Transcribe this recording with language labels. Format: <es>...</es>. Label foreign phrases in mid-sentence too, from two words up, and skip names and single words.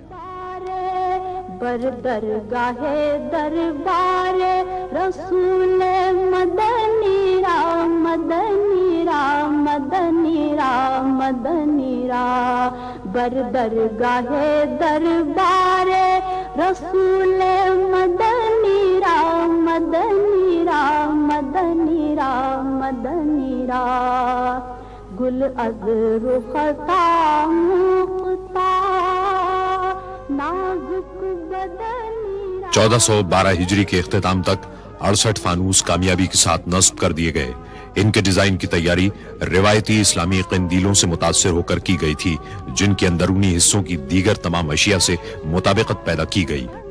<fa>بر درگاہ دربار رسول مدنی را مدنی را مدنی را مدنی را بر درگاہ دربار رسول مدنی را مدنی را مدنی را مدنی را گل از رختا مختا</fa> <ur>1412 ہجری کے اختتام تک 68 فانوس کامیابی کے ساتھ نصب کر دیے گئے۔ ان کے ڈیزائن کی تیاری روایتی اسلامی قندیلوں سے متاثر ہو کر کی گئی تھی، جن کے اندرونی حصوں کی دیگر تمام اشیاء سے مطابقت پیدا کی گئی۔</ur>